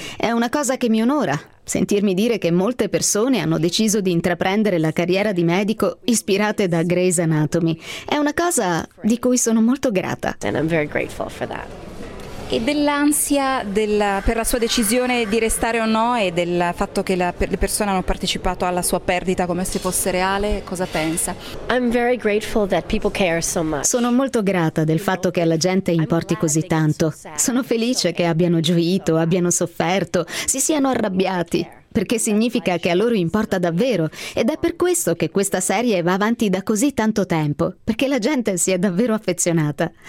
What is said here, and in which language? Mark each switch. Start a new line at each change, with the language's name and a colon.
Italian: È una cosa che mi onora, sentirmi dire che molte persone hanno deciso di intraprendere la carriera di medico ispirate da Grey's Anatomy. È una cosa di cui sono molto grata.
English: And I'm very grateful for that.
Italian: E dell'ansia per la sua decisione di restare o no, e del fatto che le persone hanno partecipato alla sua perdita come se fosse reale, cosa pensa?
English: I'm very grateful that people care so much.
Italian: Sono molto grata del fatto che alla gente importi così tanto. Sono felice che abbiano gioito, abbiano sofferto, si siano arrabbiati, perché significa che a loro importa davvero, ed è per questo che questa serie va avanti da così tanto tempo, perché la gente si è davvero affezionata.